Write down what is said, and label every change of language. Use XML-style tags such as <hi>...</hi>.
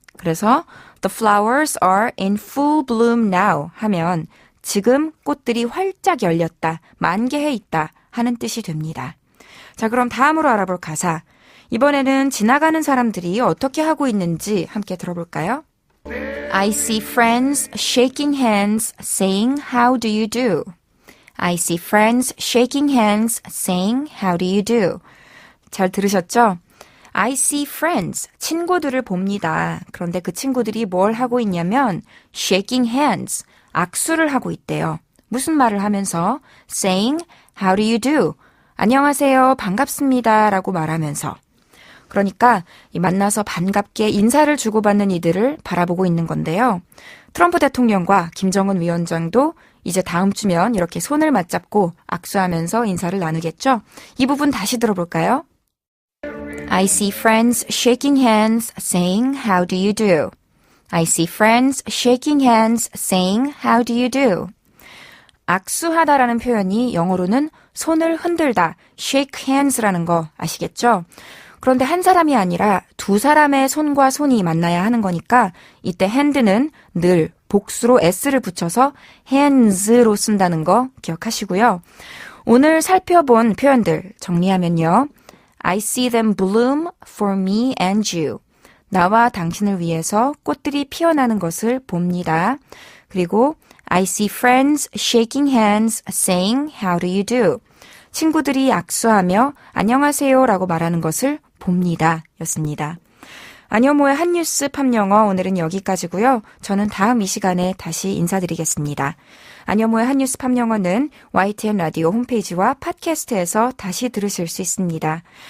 <ko>그래서 the flowers are in full bloom now 하면 지금 꽃들이 활짝 열렸다, 만개해 있다 하는 뜻이 됩니다. 자, 그럼 다음으로 알아볼 가사. 이번에는 지나가는 사람들이 어떻게 하고 있는지 함께 들어볼까요?</ko> <en>I see friends shaking hands saying how do you do? I see friends shaking hands saying how do you do?</en> <ko>잘 들으셨죠?</ko> <en>I see friends, 친구들을 봅니다.</en> <ko>그런데 그 친구들이 뭘 하고 있냐면 shaking hands, 악수를 하고 있대요.</ko> <en>무슨 말을 하면서 saying how do you do?</en> <ko>안녕하세요, 반갑습니다 라고 말하면서. 그러니까 이 만나서 반갑게 인사를 주고받는 이들을 바라보고 있는 건데요. 트럼프 대통령과 김정은 위원장도 이제 다음 주면 이렇게 손을 맞잡고 악수하면서 인사를 나누겠죠? 이 부분 다시 들어볼까요?</ko> <en>I see friends shaking hands saying how do you do? I see friends shaking hands saying how do you do?</en> <ko>악수하다라는 표현이 영어로는 손을 흔들다, shake hands라는 거 아시겠죠? 그런데 한 사람이 아니라 두 사람의 손과 손이 만나야 하는 거니까 이때 hand는 늘 복수로 s를 붙여서 hands로 쓴다는 거 기억하시고요. 오늘 살펴본 표현들 정리하면요.</ko> <en>I see them bloom for me and you.</en> <ko>나와 당신을 위해서 꽃들이 피어나는 것을 봅니다. 그리고</ko> <en>I see friends shaking hands, saying how do you do?</en> <ko>친구들이 악수하며 안녕하세요 라고 말하는 것을 봅니다. 였습니다. 안여모의 한뉴스 팝영어 오늘은 여기까지고요. 저는 다음 이 시간에 다시 인사드리겠습니다. 안여모의 한뉴스 팝영어는 YTN 라디오 홈페이지와 팟캐스트에서 다시 들으실 수 있습니다.</ko>